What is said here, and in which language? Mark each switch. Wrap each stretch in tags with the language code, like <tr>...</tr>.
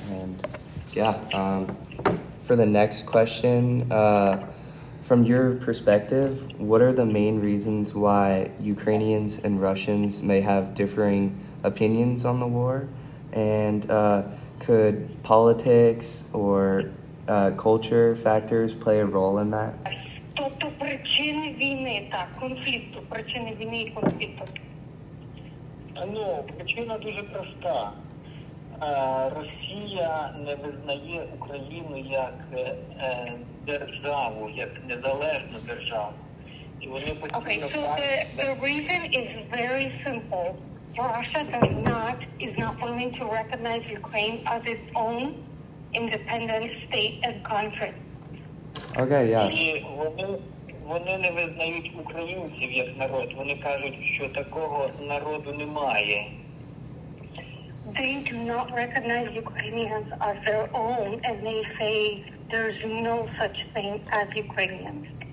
<en>And yeah, for the next question, from your perspective, what are the main reasons why Ukrainians and Russians may have differing opinions on the war? And could politics or culture factors play a role in that?</en> <uk>Тобто причини війни, так, конфлікту, причини війни і конфлікту. Ну, причина дуже проста. Росія не визнає Україну як державу, як незалежну державу. І вони</uk> <en>Okay,</en> <uk>постійно</uk> <en>so the reason is very simple. Russia is not willing to recognize Ukraine as its own independent state and country. Okay, yeah.</en> <uk>І вони не визнають українців як народ. Вони кажуть, що такого народу немає.</uk> <en>They do not recognize Ukrainians as their own, and they say there's no such thing as Ukrainians.</en>